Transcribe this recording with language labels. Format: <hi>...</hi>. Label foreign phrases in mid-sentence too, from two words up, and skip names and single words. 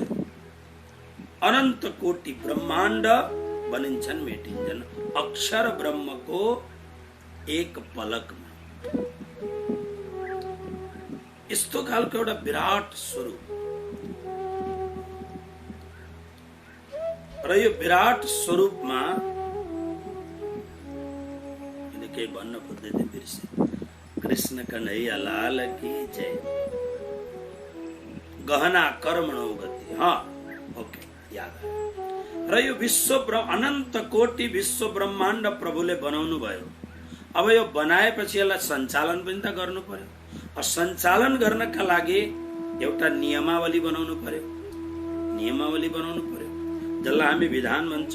<ne>अनन्त कोटि ब्रह्माण्ड बनिन्छन् मेटिन्छन् अक्षर ब्रह्मको एक पलकमा। यस्तो खालको एउटा विराट स्वरूप र यो विराट स्वरूपमा केही भन्न खोज्दै थिएँ, बिर्से।</ne> <hi>कृष्ण कन्हैया लाल की जय।</hi> <sa>गहना कर्मणो गति,</sa> <ne>ओके, याद आयो। र यो विश्व अनन्त कोटि विश्व ब्रह्माण्ड प्रभुले बनाउनु भयो। अब यो बनाएपछि यसलाई सञ्चालन पनि त गर्नु पर्यो। सञ्चालन गर्नका लागि एउटा नियमावली बनाउनु पर्यो, जसलाई हामी विधान भन्छौँ।</ne>